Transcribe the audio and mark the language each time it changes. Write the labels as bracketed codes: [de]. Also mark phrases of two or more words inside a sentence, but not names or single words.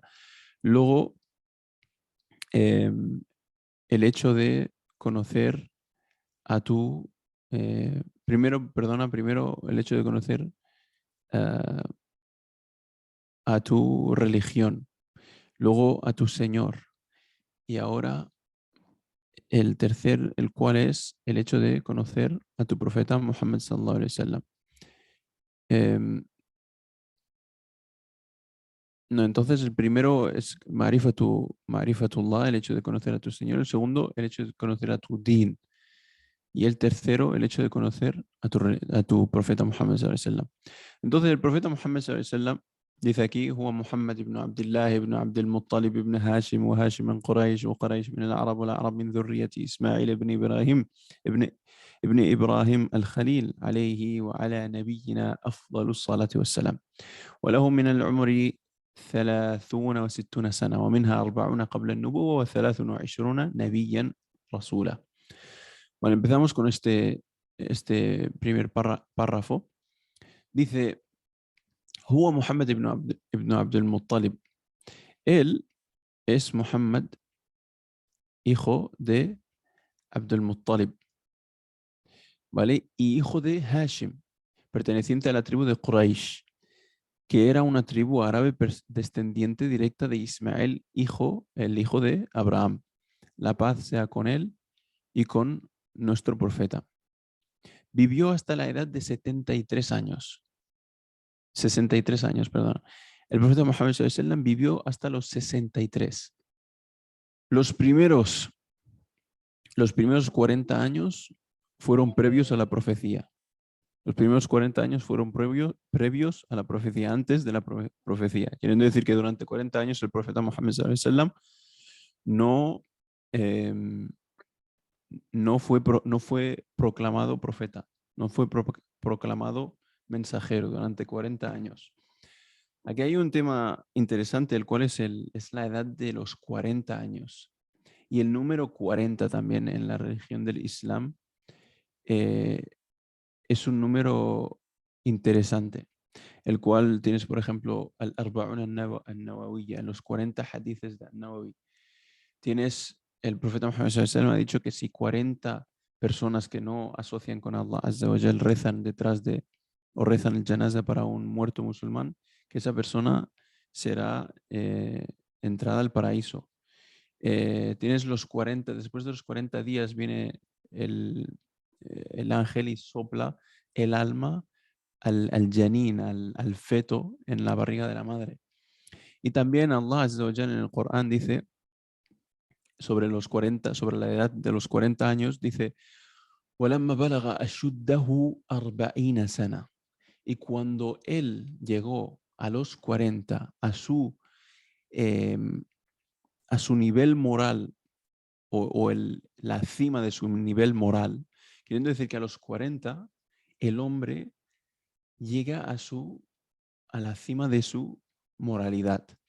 [es] Luego, el hecho de conocer a primero el hecho de conocer a tu religión, luego a tu Señor, y ahora el cual es el hecho de conocer a tu profeta Muhammad [ar] صلى الله عليه وسلم. [es] No, entonces el primero es Marifatullah, el hecho de conocer a tu Señor. El segundo, el hecho de conocer a tu din. Y el tercero, el hecho de conocer a tu profeta Muhammad [ar] صلى الله عليه وسلم. [es] Entonces el profeta Muhammad [ar] صلى الله عليه وسلم [es] dice aquí: [ar] هو محمد بن عبد الله بن عبد المطلب بن هاشم وهاشم من قريش وقريش من العرب والعرب من ذرية إسماعيل بن إبراهيم ابن إبراهيم الخليل عليه وعلى نبينا أفضل الصلاة والسلام. وله من العمر 30 و60 سنة ومنها 40 قبل النبوة و23 نبيا رسولا. [es] Bueno, empezamos con este primer párrafo. Dice: [ar] هو محمد ابن عبد المطلب. [es] Él es Muhammad, hijo de Abdul Muttalib. ¿vale? Y hijo de Hashim, perteneciente a la tribu de Quraysh, que era una tribu árabe descendiente directa de Ismael, el hijo de Abraham. La paz sea con él y con nuestro profeta. Vivió hasta la edad de 73 años. 63 años, perdón. El profeta Muhammad [ar] صلى الله عليه وسلم [es] vivió hasta los 63. Los primeros 40 años fueron previos a la profecía. Los primeros 40 años fueron previos a la profecía, antes de la profecía. Queriendo decir que durante 40 años el profeta Muhammad [ar] صلى الله عليه وسلم [es] no, em, no fue proclamado profeta, no fue proclamado mensajero durante 40 años. Aquí hay un tema interesante, el cual es la edad de los 40 años. Y el número 40 también en la religión del Islam eh, es un número interesante, el cual tienes, por ejemplo, al-Arba'un al-Nawawiyya, los 40 hadices de al-Nawawi. Tienes, el profeta Muhammad [ar] صلى الله عليه وسلم [es] ha dicho que si 40 personas que no asocian con [ar] الله عز وجل [es] rezan detrás de, o rezan el janaza para un muerto musulmán, que esa persona será entrada al paraíso. Tienes los 40, después de los 40 días viene el ángel y sopla el alma al janín, al feto en la barriga de la madre. Y también [ar] الله عز وجل [es] en el Corán dice sobre los 40, sobre la edad de los 40 años, dice [ar] وَلَمَّا بَلَغَ أَشُدَّهُ 40 سَنَةً. [es] Y cuando él llegó a los 40, a su nivel moral o la cima de su nivel moral, queriendo decir que a los 40 el hombre llega a la cima de su moralidad.